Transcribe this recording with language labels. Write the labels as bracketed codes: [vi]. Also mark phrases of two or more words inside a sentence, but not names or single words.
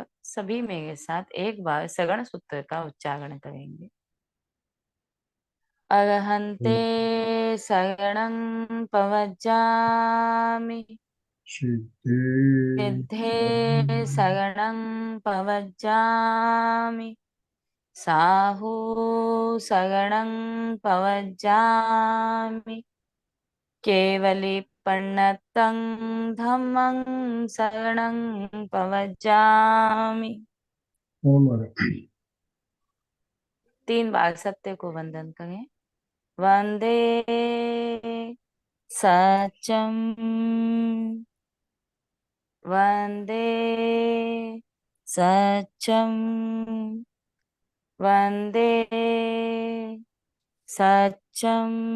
[hi] सभी मेरे साथ एक बार सगण सूत्र का उच्चारण करेंगे। [pra] अर्हन्ते शरणं पवज्जामि सिद्धे शरणं पवज्जामि साहू शरणं पवज्जामि केवलीपन्नतं धम्मं शरणं पवज्जामि। [hi] तीन बार सत्य को वंदन करें। [sa] वंदे सत्यम, वंदे सत्यम, वंदे सत्यम।